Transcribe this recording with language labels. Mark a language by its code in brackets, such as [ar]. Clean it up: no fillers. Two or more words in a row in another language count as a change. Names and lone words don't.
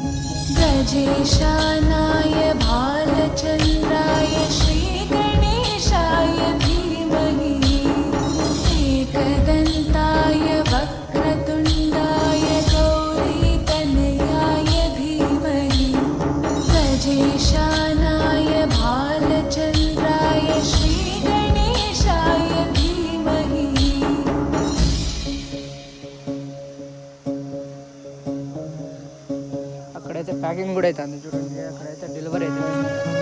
[sa] गजेशानाय भालचन्द्राय श्रीगणेशाय धीमहि एकदन्ताय वक्रतुण्डाय गौरीतनयाय धीमहि गजेशानाय भालचन्द्राय श्रीगणेशाय धीमहि. [te] అక్కడైతే ప్యాకింగ్ కూడా అవుతుంది చూడండి. అక్కడైతే డెలివరీ అవుతుంది.